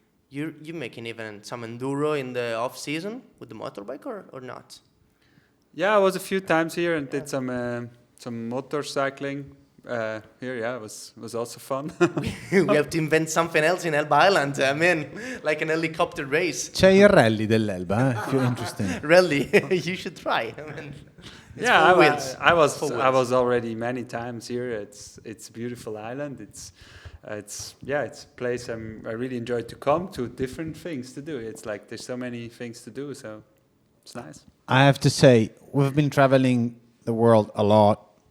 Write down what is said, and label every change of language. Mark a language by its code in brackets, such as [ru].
[en] You're making even some enduro in the off season with the motorbike, or not? yeah, I was a few times here and did some motorcycling. Here, it was also fun. We have to invent something else in Elba Island. I mean, like an helicopter race. [it] C'è il rally dell'Elba, [en] if you're interested. Really, you should try. I mean, I was already many times here. It's a beautiful island. It's a place I really enjoy to come to. Different things to do. It's like there's so many things to do, so it's nice. I have to say, we've been traveling the world a lot.